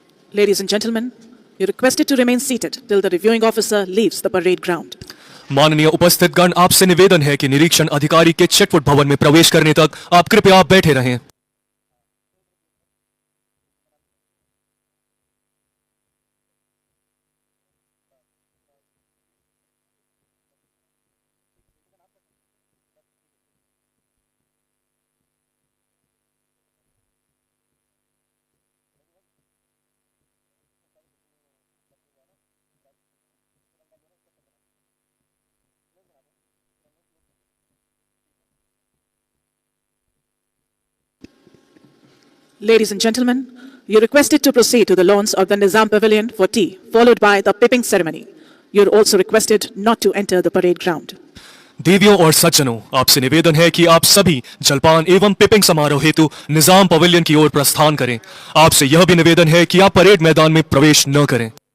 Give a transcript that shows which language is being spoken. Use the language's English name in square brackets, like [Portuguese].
[English] Ladies and gentlemen, you're requested to remain seated till the reviewing officer leaves the parade ground. [Hindi] माननीय उपस्थित गण, आपसे निवेदन है कि निरीक्षण अधिकारी के चिटफुट भवन में प्रवेश करने तक आप कृपया बैठे रहें। [English] Ladies and gentlemen, you're requested to proceed to the lawns of the Nizam Pavilion for tea, followed by the pipping ceremony. You're also requested not to enter the parade ground. [Hindi] देवियों और सज्जनों, आपसे निवेदन है कि आप सभी जलपान एवं पिपिंग समारोह हेतु निजाम पवेलियन की ओर प्रस्थान करें। आपसे यह भी निवेदन है कि आप परेड मैदान में प्रवेश न करें।